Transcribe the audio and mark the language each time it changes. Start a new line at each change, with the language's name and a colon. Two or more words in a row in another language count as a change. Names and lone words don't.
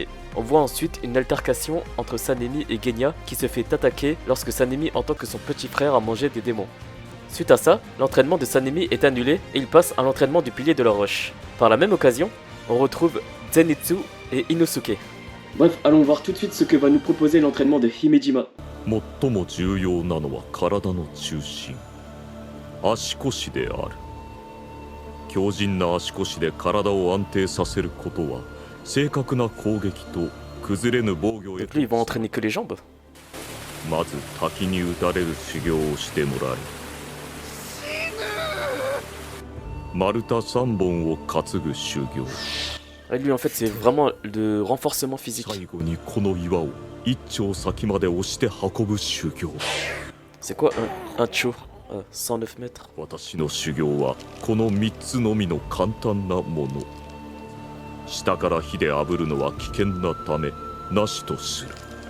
French: On voit ensuite une altercation entre Sanemi et Genya qui se fait attaquer lorsque Sanemi entend que son petit frère a mangé des démons. Suite à ça, l'entraînement de Sanemi est annulé et il passe à l'entraînement du pilier de la roche. Par la même occasion, on retrouve Zenitsu et Inosuke. Bref, allons voir tout de suite ce que va nous proposer l'entraînement de Himejima.
Japanese: 最も重要なのは体の中心足腰である強靭な足腰で体を安定させることは正確な攻撃と崩れぬ防御へ
French: Donc lui, ils vont entraîner que les jambes.
Japanese: まず滝に打たれる修行をしてもらい丸太3本を担ぐ修行
French: Et lui, en fait, c'est vraiment le renforcement physique.
Japanese: 最後にこの岩を一丁先まで押して運ぶ修行
French: C'est quoi un cho 109 mètres.
Japanese: 私の修行はこの3つのみの簡単なもの下から火で炙るのは危険なためなしとする